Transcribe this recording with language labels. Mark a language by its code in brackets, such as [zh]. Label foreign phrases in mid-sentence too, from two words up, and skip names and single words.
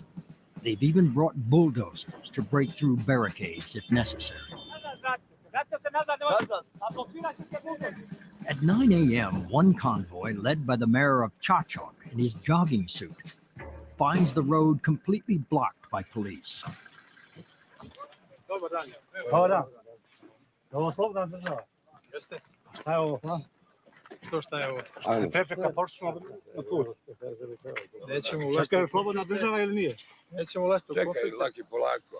[en] They've even brought bulldozers to break through barricades if necessary. At 9 a.m., one convoy, led by the mayor of Čačak in his jogging suit, finds the road completely blocked by police. [sr] Prepreka pošla na put. Nećemo ulaziti. Čekaj, je slobodna država ili nije? Nećemo ulaziti u konflikt. Čekaj, laki, polako.